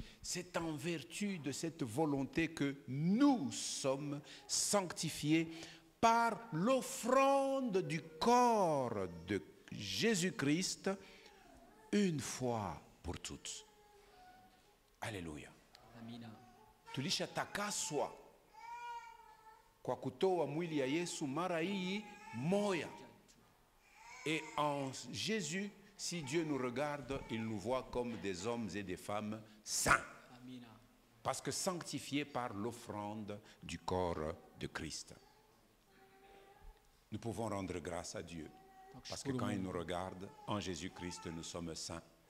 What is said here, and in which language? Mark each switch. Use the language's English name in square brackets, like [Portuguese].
[French] C'est en vertu de cette volonté que nous sommes sanctifiés par l'offrande du corps de Jésus-Christ une fois pour toutes. Alléluia. Amina. [Swahili] Tulishatakaswa kwa kutoa mwili ya Yesu mara hii moya. [French] Et en Jésus, si Dieu nous regarde, il nous voit comme des hommes et des femmes saints. Amina. Parce que sanctifiés par l'offrande du corps de Christ. Nous pouvons rendre grâce à Dieu. Parce que quand il nous regarde, en Jésus-Christ, nous sommes saints.